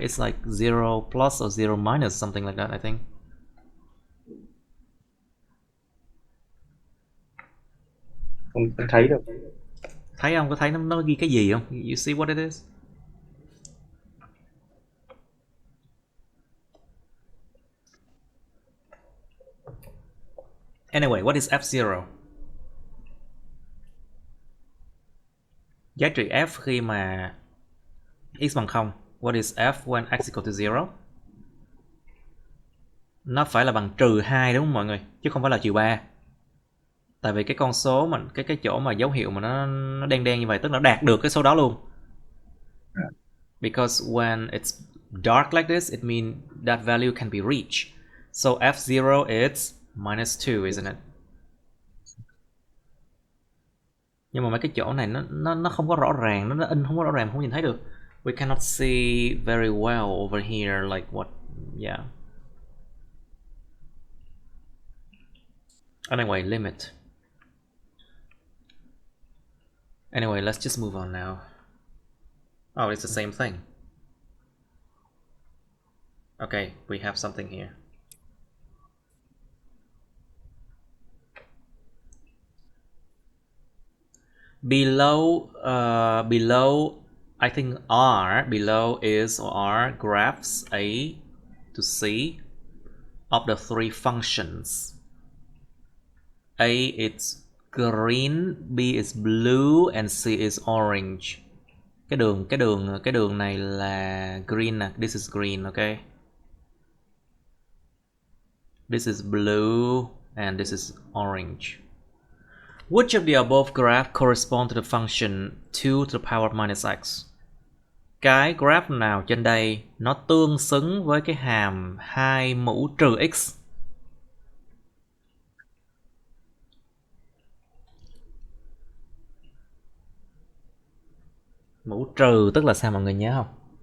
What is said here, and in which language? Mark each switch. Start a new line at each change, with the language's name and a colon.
English: It's like 0 plus or 0 minus, something like that, I think.
Vietnamese: Không thấy đâu. Thấy không? Có thấy nó ghi cái gì không?
English: You see what it is? Anyway, what is f0?
Vietnamese: Giá trị f khi mà x bằng 0.
English: What is f when x equal to 0?
Vietnamese: Nó phải là bằng trừ 2 đúng không mọi người? Chứ không phải là trừ 3. Tại vì cái con số mà cái chỗ mà dấu hiệu mà nó đen đen như vậy tức là nó đạt được cái số đó luôn.
English: Because when it's dark like this, it means that value can be reached. So f0 is minus 2, isn't it?
Vietnamese: Nhưng mà mấy cái chỗ này nó không có rõ ràng, nó in không có rõ ràng, không nhìn thấy được.
English: We cannot see very well over here, like what, yeah. Anyway, limit. Anyway, let's just move on now. Oh, it's the same thing. Okay, we have something here. Below, I think R, below is or R graphs A to C of the three functions. A is green, B is blue, and C is orange.
Vietnamese: Cái đường này là green nè.
English: This is green, okay? This is blue and this is orange. Which of the above graph correspond to the function 2 to the power of minus x?
Vietnamese: cái graph nào trên đây nó tương xứng với cái hàm 2 mũ trừ x? Mũ trừ tức là sao mọi người nhớ không?